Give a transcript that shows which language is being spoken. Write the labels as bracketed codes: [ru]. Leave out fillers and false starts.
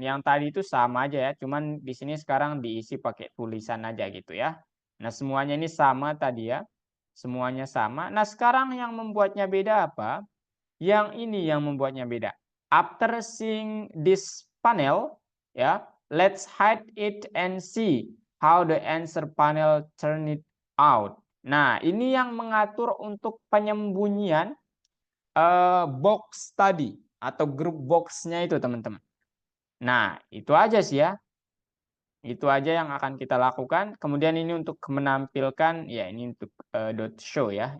[id] Yang tadi itu sama aja ya, cuman di sini sekarang diisi pakai tulisan aja gitu ya. Nah, semuanya ini sama tadi ya. Semuanya sama. Nah, sekarang yang membuatnya beda apa? Yang ini yang membuatnya beda. [en] After seeing this panel, [id] ya. [en] Let's hide it and see how the answer panel turn it out. [id] Nah, ini yang mengatur untuk penyembunyian box tadi atau grup box-nya itu, teman-teman. Nah, itu aja sih ya. Itu aja yang akan kita lakukan. Kemudian ini untuk menampilkan, ya ini untuk dot show ya.